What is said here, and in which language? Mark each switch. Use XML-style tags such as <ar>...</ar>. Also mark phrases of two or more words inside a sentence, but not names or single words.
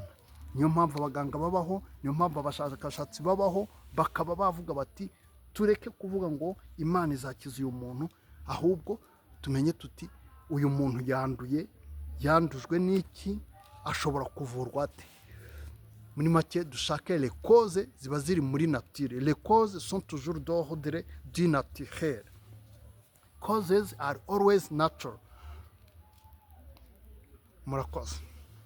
<rw>Niyo mpamvu abaganga babaho, niyo mpamvu abashakashatsi babaho, bakaba bavuga bati tureke kuvuga ngo Imana izakiza uyu muntu, ahubwo tumenye tuti uyu muntu yandujwe n'iki, ashobora kuvurwa ate. Muri make dushake</rw> <fr>les causes</fr> <rw>ziba ziri muri nature.</rw> <fr>Les causes sont toujours d'ordre du naturel.</fr> <en>Causes are always natural.</en> <rw>Murakoze.</rw>